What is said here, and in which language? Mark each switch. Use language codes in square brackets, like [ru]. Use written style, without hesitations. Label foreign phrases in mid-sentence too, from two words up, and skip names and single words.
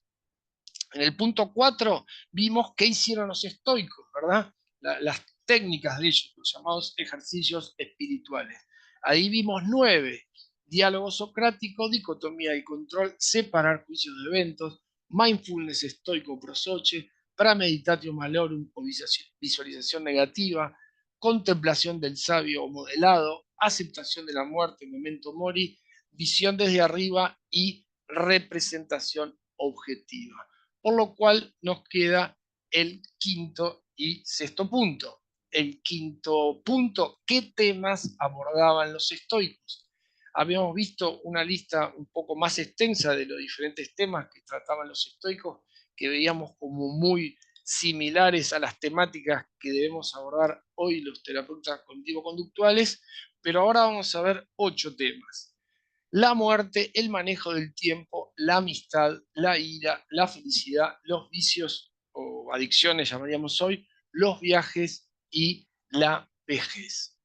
[es] En el punto 4 vimos qué hicieron los estoicos, ¿verdad? Las técnicas de ellos, los llamados ejercicios espirituales. Ahí vimos 9: diálogo socrático, dicotomía y control, separar juicios de eventos, mindfulness estoico prosoche, [la] premeditatio malorum [es] o visualización negativa, contemplación del sabio o modelado, aceptación de la muerte, [la] memento mori, [es] visión desde arriba y representación objetiva. Por lo cual nos queda el quinto y sexto punto. El quinto punto: ¿qué temas abordaban los estoicos? Habíamos visto una lista un poco más extensa de los diferentes temas que trataban los estoicos, que veíamos como muy similares a las temáticas que debemos abordar hoy los terapeutas cognitivo-conductuales, pero ahora vamos a ver 8 temas: la muerte, el manejo del tiempo, la amistad, la ira, la felicidad, los vicios o o adicciones llamaríamos hoy, los viajes y la vejez.